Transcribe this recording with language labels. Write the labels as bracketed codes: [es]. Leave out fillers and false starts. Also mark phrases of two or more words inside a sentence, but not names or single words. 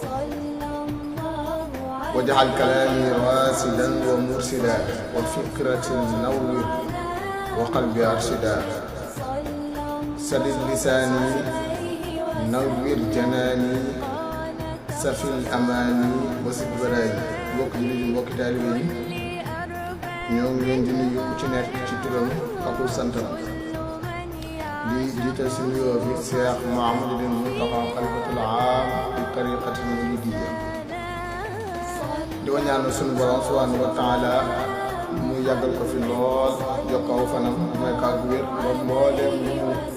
[ar] واجعل كلامي راشدا ومرشدا وفكرة نور وقلبي أرشدا سدد لساني نور جناني سفي الأماني وسد براي [wo] mbokk yi di mbokk taalibe yi ñoo ngi leen di nuyu ku ci nekk ci turam ak santam di jiital si nuyoo bi Cheikh Mouhamadou Mountakha xalifatul aam di tariqatil muridiyya di ko ñaanal suñu borom [ar] سبحانه وتعالى [wo] mu yàggal ko fi lool yokkaw fanam may ko ak wér ba mbooleem lu mu bëgg